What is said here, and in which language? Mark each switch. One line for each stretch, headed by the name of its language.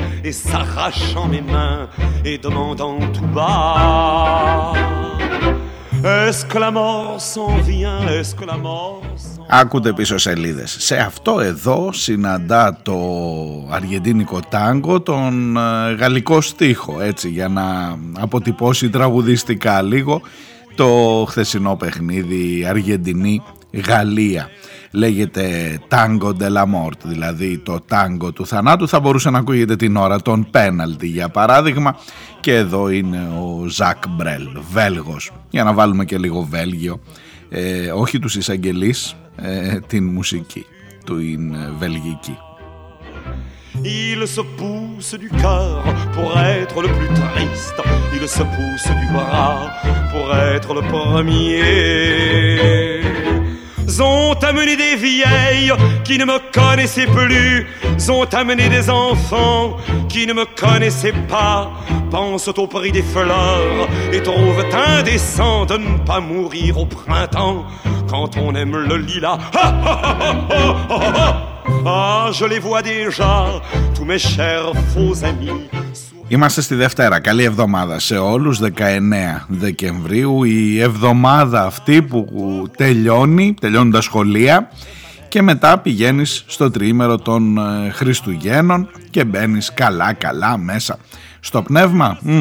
French: S'arrachant mes mains et demandant tout bas, est-ce que la mort s'en vient, est-ce que la mort s'en vient.
Greek: Άκουτε πίσω σελίδες. Σε αυτό εδώ συναντά το αργεντίνικο τάγκο τον γαλλικό στίχο, έτσι, για να αποτυπώσει τραγουδιστικά λίγο το χθεσινό παιχνίδι Αργεντινή-Γαλλία. Λέγεται Tango de la Mort, δηλαδή το τάγκο του θανάτου. Θα μπορούσε να ακούγεται την ώρα των πέναλτι, για παράδειγμα. Και εδώ είναι ο Ζακ Μπρέλ, Βέλγος. Για να βάλουμε και λίγο Βέλγιο. Όχι τους εισαγγελείς, την μουσική του είναι βελγική.
French: Il se pousse du cœur pour être le plus triste. Il se pousse du bras pour être le premier. Ont amené des vieilles qui ne me connaissaient plus. Ont amené des enfants qui ne me connaissaient pas. Pensent au prix des fleurs et trouvent indécent de ne pas mourir au printemps quand on aime le lilas. Ah, je les vois déjà, tous mes chers faux amis.
Greek: Είμαστε στη Δευτέρα, καλή εβδομάδα σε όλους, 19 Δεκεμβρίου, η εβδομάδα αυτή που τελειώνει τα σχολεία και μετά πηγαίνεις στο τριήμερο των Χριστουγέννων και μπαίνεις καλά μέσα στο πνεύμα.